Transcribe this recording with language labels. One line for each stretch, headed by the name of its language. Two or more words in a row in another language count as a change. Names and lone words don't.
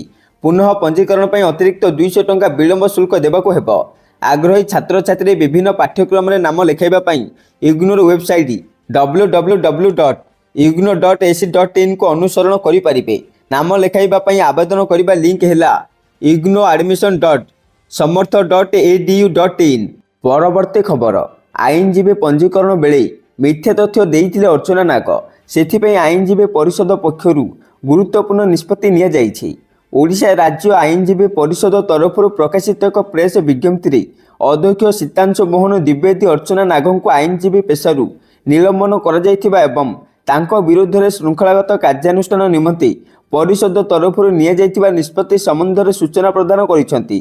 Odia: ପୁନଃ ପଞ୍ଜୀକରଣ ପାଇଁ ଅତିରିକ୍ତ 200 ଟଙ୍କା ବିଳମ୍ବ ଶୁଳ୍କ ଦେବାକୁ ହେବ। ଆଗ୍ରହୀ ଛାତ୍ରଛାତ୍ରୀ ବିଭିନ୍ନ ପାଠ୍ୟକ୍ରମରେ ନାମ ଲେଖାଇବା ପାଇଁ ଇଗ୍ନୋର ୱେବସାଇଟ୍ www.igno.ac.in କୁ ଅନୁସରଣ କରିପାରିବେ। ନାମ ଲେଖାଇବା ପାଇଁ ଆବେଦନ କରିବା ଲିଙ୍କ ହେଲା ignoadmission.samarth.edu.in। ପରବର୍ତ୍ତୀ ଖବର ଆଇନଜୀବୀ ପଞ୍ଜୀକରଣ ବେଳେ ମିଥ୍ୟା ତଥ୍ୟ ଦେଇଥିଲେ ଅର୍ଚ୍ଚନା ନାଗ। ସେଥିପାଇଁ ଆଇନଜୀବୀ ପରିଷଦ ପକ୍ଷରୁ ଗୁରୁତ୍ୱପୂର୍ଣ୍ଣ ନିଷ୍ପତ୍ତି ନିଆଯାଇଛି। ଓଡ଼ିଶା ରାଜ୍ୟ ଆଇନଜୀବୀ ପରିଷଦ ତରଫରୁ ପ୍ରକାଶିତ ଏକ ପ୍ରେସ୍ ବିଜ୍ଞପ୍ତିରେ ଅଧ୍ୟକ୍ଷ ସୀତାଂଶୁ ମୋହନ ଦ୍ୱିବେଦୀ ଅର୍ଚ୍ଚନା ନାଗଙ୍କୁ ଆଇନଜୀବୀ ପେଶାରୁ ନିଲମ୍ବନ କରାଯାଇଥିବା ଏବଂ ତାଙ୍କ ବିରୁଦ୍ଧରେ ଶୃଙ୍ଖଳାଗତ କାର୍ଯ୍ୟାନୁଷ୍ଠାନ ନିମନ୍ତେ ପରିଷଦ ତରଫରୁ ନିଆଯାଇଥିବା ନିଷ୍ପତ୍ତି ସମ୍ବନ୍ଧରେ ସୂଚନା ପ୍ରଦାନ କରିଛନ୍ତି।